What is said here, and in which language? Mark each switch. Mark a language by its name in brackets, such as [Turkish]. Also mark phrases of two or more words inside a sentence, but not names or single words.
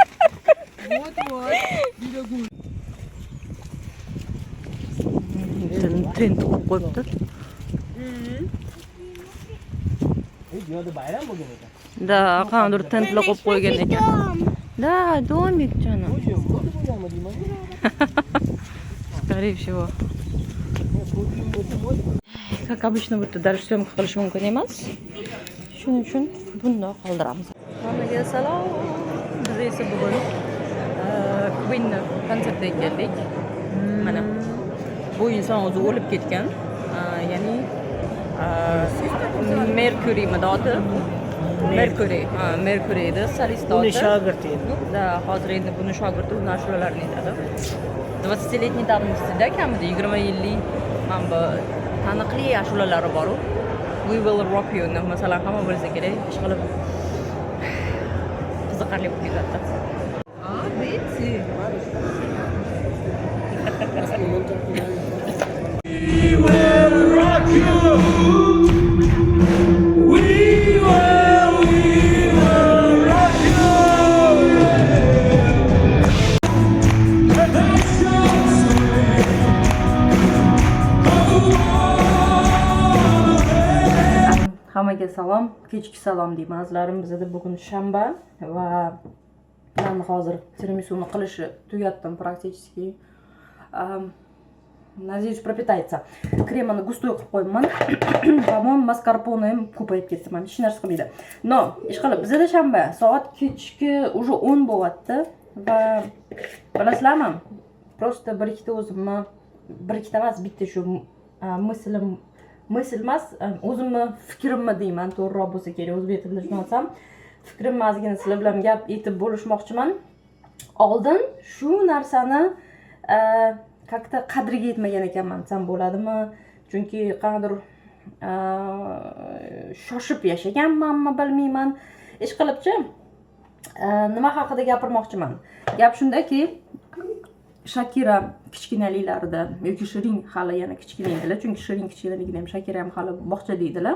[Uzbek] Tent qo'yibdi. Yo'da bayram bo'lgan ekan. Da, qanday tentlar qo'yib qo'ygan ekan. Da, domik jonim. [Russian] Скорее всего. Как обычно, [Uzbek] bu yerda dars syomka qilish mumkin emas. Shuning uchun bundoq qoldiramiz. Hammaga salom. Biz esa bugun Queen konsertiga keldik. Mana bu inson o'zi o'lib ketgan. Ya'ni Mercury modati. Mercury edi, solist edi. Uni shogird edi. Da, hozir endi buni shogirdi, uni ashulalarni aytadi. [Russian] 20-летний давностida, [Uzbek] kamida 20 yillik mana bu taniqli ashulalari bor-ku. We Will Rock You ni masalan hamma bilsa kerak, ish qilib qiziqarli bo'lib ketadi. [English] We will rock you. We will rock you. [Uzbek] Hammaga salom, kechki salom deymizlarim. Bizda bugun shanba va men hozir tiramisuni qilishni tugatdim практически. [Russian] Надеюсь, пропитается. Креманы густой [Uzbek] qilib qo'yibman. [Russian] По-моему, [Uzbek] mascarpone ham ko'payib ketdi. Men hech narsa qilmaydi. No, ish qilib, bizda shanba, soat kechki уже 10 bo'lyapti va bilasizlarmi? просто bir ikkita o'zimni bir ikkita emas bitta shu misl emas o'zimni fikrimni deyman to'g'riroq bo'lsa kerak o'zbek tilida tushunolsam fikrimni ozgina sizlar bilan gap etib bo'lishmoqchiman. Oldin shu narsani как-то qadriga yetmagan ekanman desam bo'ladimi? Chunki qanaqadir shoshib yashaganmanmi bilmayman. Ishqilibchi nima haqida gapirmoqchiman? Gap shundaki, Shakira kichkinaliklarida yoki Shirin hali yana kichkina edilar, chunki Shirin kichkinaligida ham Shakira ham hali bog'chada edilar.